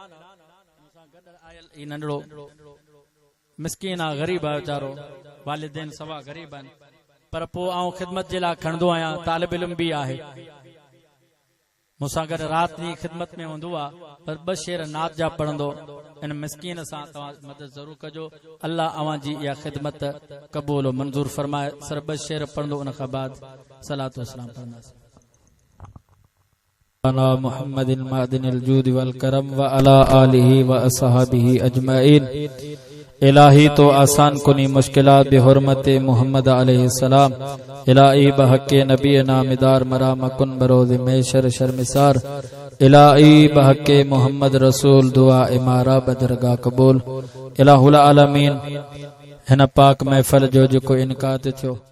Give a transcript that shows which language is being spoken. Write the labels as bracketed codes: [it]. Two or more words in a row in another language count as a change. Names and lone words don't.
[sd] नंढड़ो मिस्कीन आहे ग़रीब आहे वीचारो वालिदैन सवा ग़रीब आहिनि पर पोइ आऊं ख़िदमत जे लाइ खणंदो आहियां तालिब इल्म बि आहे मूंसां गॾु राति जी ख़िदमत में हूंदो आहे पर 2 शेर नात जा पढ़ंदो इन मिस्कीन सां तव्हां मदद ज़रूर कजो अल्लाह अवां जी इहा ख़िदमत क़बूल और मंज़ूर फरमाए सिर्फ़ 2 शेर पढ़ंदो उन खां बाद सलात व सलाम पढ़ंदासीं [ar] على محمد معدن الجود و الكرم و على آله و أصحابه أجمعين [fa] الهی تو آسان کنی مشکلات بحرمت محمد علیه‌السلام الهی بحق نبی نامدار مرا مکن بروز محشر شرمسار الهی بحق محمد رسول دعا ما را بدرگه قبول [ar] إله العالمين [sd] हिन पाक महफिल जो जेको इनकात थियो